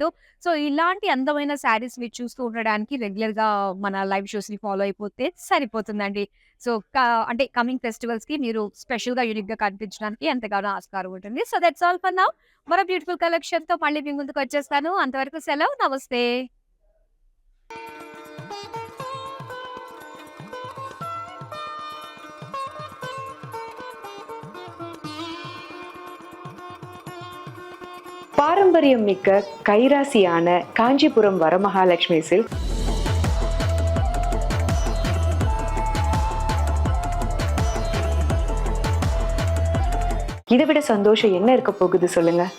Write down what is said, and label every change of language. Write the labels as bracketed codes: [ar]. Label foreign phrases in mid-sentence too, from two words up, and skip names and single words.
[te] సో, ఇలాంటి అందమైన శారీస్ మీరు చూస్తూ ఉండడానికి రెగ్యులర్‌గా మన [en] live showsni [te] ఫాలో అయిపోతే సరిపోతుందండి. సో, అంటే [en] coming festivalski [te] మీరు స్పెషల్‌గా, యూనిక్‌గా కనిపించడానికి ఎంతగానో ఆస్కారం ఉంటుంది. [en] So, that's all for now. [te] మరో [en] beautiful collectionto [te] మళ్ళీ మీ ముందుకొచ్చేస్తాను. అంతవరకు సెలవు. నమస్తే. [ta] பாரம்பரியம் மிக்க கைராசியான காஞ்சிபுரம் வரமகாலட்சுமி சில்க் இதை விட சந்தோஷம் என்ன இருக்க போகுது சொல்லுங்க.